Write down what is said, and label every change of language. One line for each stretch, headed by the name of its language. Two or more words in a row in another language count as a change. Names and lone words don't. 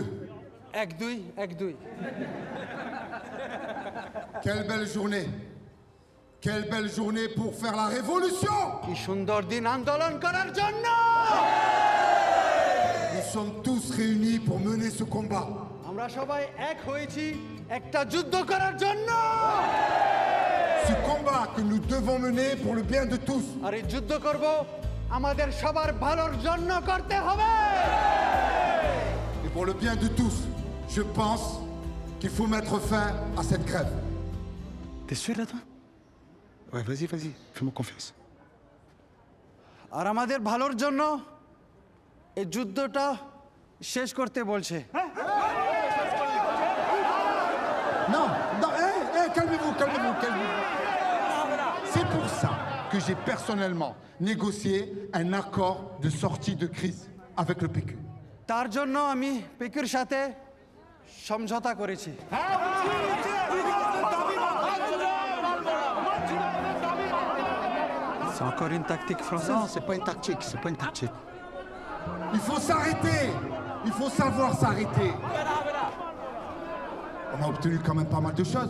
French: Agdoui. Quelle belle journée. Quelle belle journée pour faire la révolution.
Bangla: কি সুন্দর দিন আন্দোলন করার জন্য
French: Nous sommes tous réunis pour mener ce combat.
Bangla: আমরা সবাই এক হয়েছি একটা যুদ্ধ করার জন্য
French: Ce combat que nous devons mener pour le bien de tous.
Bangla: আর এই যুদ্ধ করব আমাদের সবার ভালোর জন্য করতে হবে
French: Et pour le bien de tous, je pense qu'il faut mettre fin à cette grève. T'es sûr là toi? Ouais, vas-y, fais-moi confiance.
Bangla: আর আমাদের ভালোর জন্য এই যুদ্ধটা শেষ করতে বলছে
French: Non, calmez-vous. C'est pour ça que j'ai personnellement négocié un accord de sortie de crise avec le PQ.
Bangla: তার জন্য আমি পেকুর সাথে সমঝোতা করেছি
French: C'est encore une tactique française? Non, c'est pas une tactique. Il faut s'arrêter. Il faut savoir s'arrêter. On a obtenu quand même pas mal de choses.